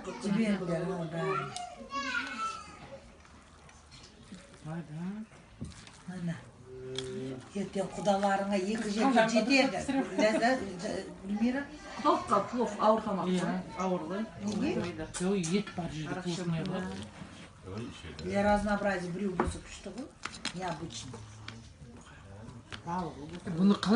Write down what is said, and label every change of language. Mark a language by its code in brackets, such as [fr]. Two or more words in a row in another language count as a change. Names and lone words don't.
[kk] Жіберіңдер. Ана. Ертең құдаларыңа екі жерге жетеді. Гүлмира? Халыққа плов ауыр тамақ. Ауыр ғой. Неге? Ет бар жерде плов не бар. [ru] Для разнообразия блюд [kk] болса күшті ғой. [ru] Необычно. [kk] Бұны қалай